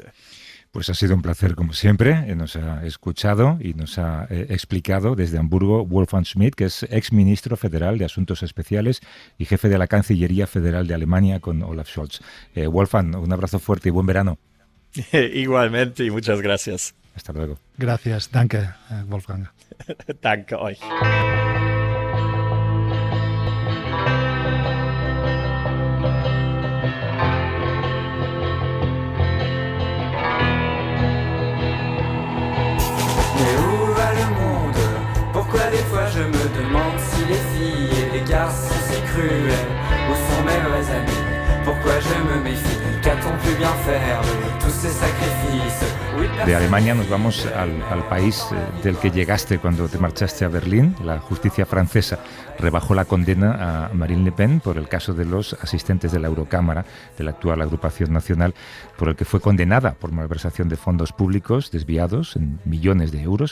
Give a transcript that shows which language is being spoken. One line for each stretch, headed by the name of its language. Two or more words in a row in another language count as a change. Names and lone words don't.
Spanish: Pues ha sido un placer, como siempre. Nos ha escuchado y nos ha explicado desde Hamburgo Wolfgang Schmidt, que es exministro federal de Asuntos Especiales y jefe de la Cancillería Federal de Alemania con Olaf Scholz. Wolfgang, un abrazo fuerte y buen verano. Igualmente y muchas gracias. Hasta luego. Gracias.
German: Danke, Wolfgang. Danke euch.
French: Des fois je me demande si les filles et les garçons si cruels ou sont mes vrais amis. Pourquoi je me méfie? Qu'a-t-on pu bien faire de tous ces sacrifices?
Spanish: De Alemania nos vamos al país del que llegaste cuando te marchaste a Berlín. La justicia francesa rebajó la condena a Marine Le Pen por el caso de los asistentes de la Eurocámara, de la actual agrupación nacional, por el que fue condenada por malversación de fondos públicos desviados en millones de euros.